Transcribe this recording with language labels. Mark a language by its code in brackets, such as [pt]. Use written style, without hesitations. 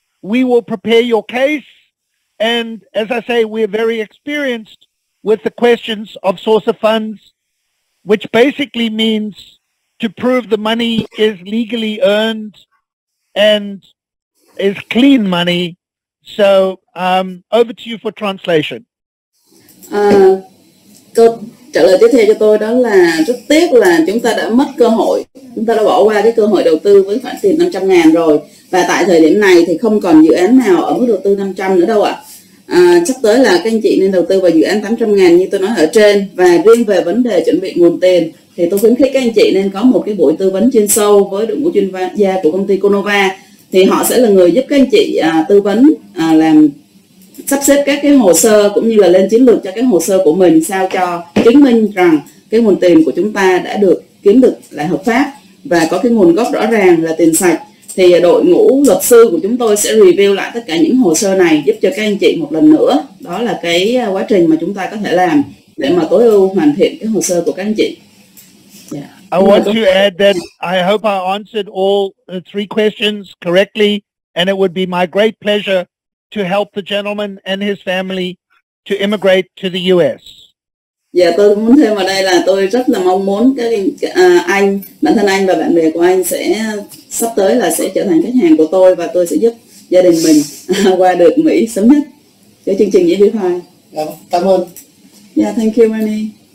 [en] We will prepare your case. And as I say, we're very experienced with the questions of source of funds, which basically means to prove the money is legally earned and is clean money. So over to you for translation. [vi] Câu trả lời tiếp theo cho tôi đó là rất tiếc là chúng ta đã mất cơ hội, chúng ta đã bỏ qua cái cơ hội đầu tư với khoản tiền 500.000 rồi, và tại thời điểm này thì không còn dự án nào ở mức đầu tư 500 nữa đâu ạ. Sắp tới là các anh chị nên đầu tư vào dự án 800.000 như tôi nói ở trên. Và riêng về vấn đề chuẩn bị nguồn tiền thì tôi khuyến khích các anh chị nên có một cái buổi tư vấn chuyên sâu với đội ngũ chuyên gia của công ty Cornova, thì họ sẽ là người giúp các anh chị tư vấn làm sắp xếp các cái hồ sơ cũng như là lên chiến lược cho cái hồ sơ của mình sao cho chứng minh rằng cái nguồn tiền của chúng ta đã được kiếm được là hợp pháp và có cái nguồn gốc rõ ràng là tiền sạch. Thì đội ngũ luật sư của chúng tôi sẽ review lại tất cả những hồ sơ này giúp cho các anh chị một lần nữa. Đó là cái quá trình mà chúng ta có thể làm để mà tối ưu hoàn thiện cái hồ sơ của các anh chị. [en] Yeah. I want to add that I hope I answered all the 3 questions correctly, and it would be my great pleasure to help the gentleman and his family to immigrate to the US. [vi] Dạ, tôi muốn thêm vào đây là tôi rất là mong muốn anh, bản thân anh và bạn bè của anh sẽ sắp tới là sẽ trở thành khách hàng của tôi, và tôi sẽ giúp gia đình mình qua được Mỹ sớm nhất cho chương trình EB5. Cảm ơn. [en] Yeah, thank you, Manny.